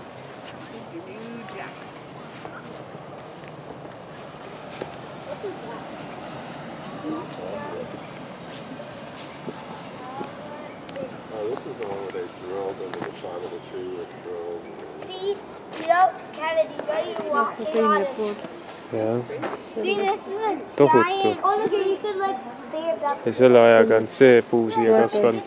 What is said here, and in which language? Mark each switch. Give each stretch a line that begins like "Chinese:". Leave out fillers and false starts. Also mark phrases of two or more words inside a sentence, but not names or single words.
English: Oh, this is the one where they drilled into the side of the tree with drills. See? You know, Kennedy, are you walking on it?
Estonian: jah,
English: See, this is a
Estonian: Tohutu.
English: giant. Oh, look, you can like stand up.
Estonian: ja selle ajaga on see puu siia kasvanud.